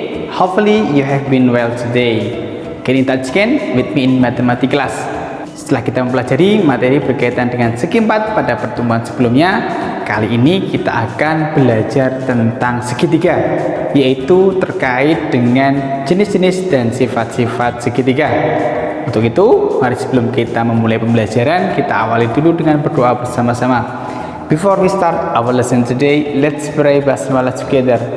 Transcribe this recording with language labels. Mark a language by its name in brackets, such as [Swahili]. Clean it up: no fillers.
[English] Hopefully you have been well today. Get in touch again with me in mathematics class. [Indonesian] Setelah kita mempelajari materi berkaitan dengan segi 4 pada pertemuan sebelumnya, kali ini kita akan belajar tentang segitiga, yaitu terkait dengan jenis-jenis dan sifat-sifat segitiga. Untuk itu, mari sebelum kita memulai pembelajaran, kita awali dulu dengan berdoa bersama-sama. [English] Before we start our lesson today, let's pray basmalah together.